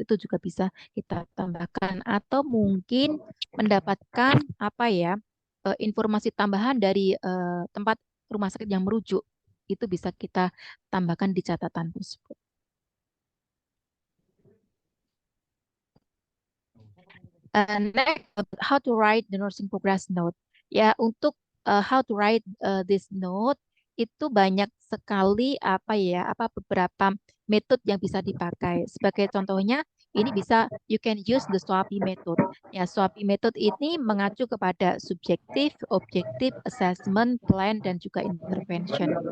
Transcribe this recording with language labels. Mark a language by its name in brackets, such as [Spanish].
[Indonesian] Itu juga bisa kita tambahkan atau mungkin mendapatkan apa ya informasi tambahan dari tempat rumah sakit yang merujuk. Itu bisa kita tambahkan di catatan tersebut. [English] Next, how to write the nursing progress note. [Indonesian] Ya, untuk [English] how to write this note [Indonesian] itu banyak sekali apa beberapa metode yang bisa dipakai. Sebagai contohnya, ini bisa [English] you can use the SWAPI method. [Indonesian] Ya, SWAPI method ini mengacu kepada subjektif, objektif, assessment, plan, dan juga intervention.